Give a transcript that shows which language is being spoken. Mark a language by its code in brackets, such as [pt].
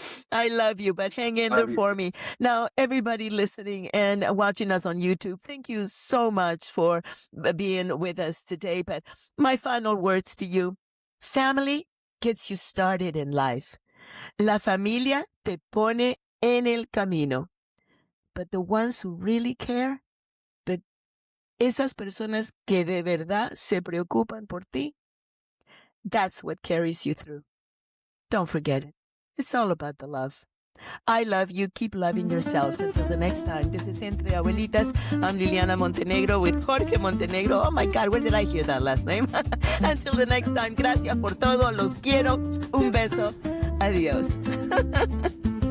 [en] I love you, but hang in there love you. for me. Now, everybody listening and watching us on YouTube, thank you so much for being with us today. But my final words to you: family gets you started in life. [es] La familia te pone en el camino. [en] But the ones who really care, but [es] esas personas que de verdad se preocupan por ti, [en] that's what carries you through. Don't forget it. It's all about the love. I love you. Keep loving yourselves. Until the next time, this is Entre Abuelitas. I'm Liliana Montenegro with Jorge Montenegro. Oh my God, where did I hear that last name? Until the next time, [es] gracias por todo. Los quiero. Un beso. Adiós.